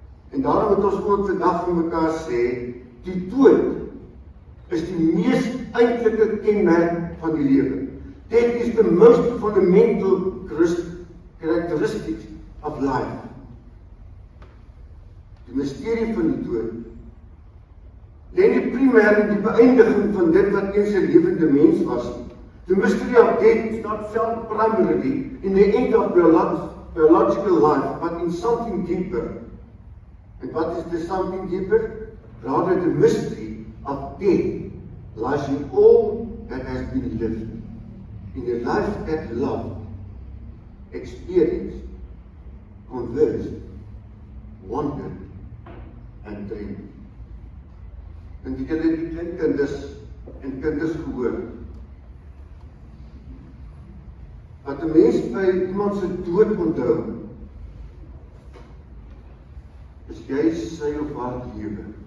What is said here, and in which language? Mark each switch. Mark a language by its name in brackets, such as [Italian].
[Afrikaans] En daarom moet ons ook vandag vir mekaar sê, die dood is die mees eintlike kenmerk van die lewe. [English] Death is the most fundamental characteristics of life. [Afrikaans] Die mysterie van die dood lê nie primêr in die beëindiging van dit wat eens 'n lewende mens was. [English] The mystery of death is not found primarily in the end of biological life, but in something deeper. And what is the something deeper? Rather, the mystery of death lies in all that has been lived, in a life that loved, experienced, conversed, wondered, and dreamed. [Afrikaans] En die kleinkinders en kinders gehoor, wat 'n mens by iemand se dood onthou, is jy sy of haar lewe.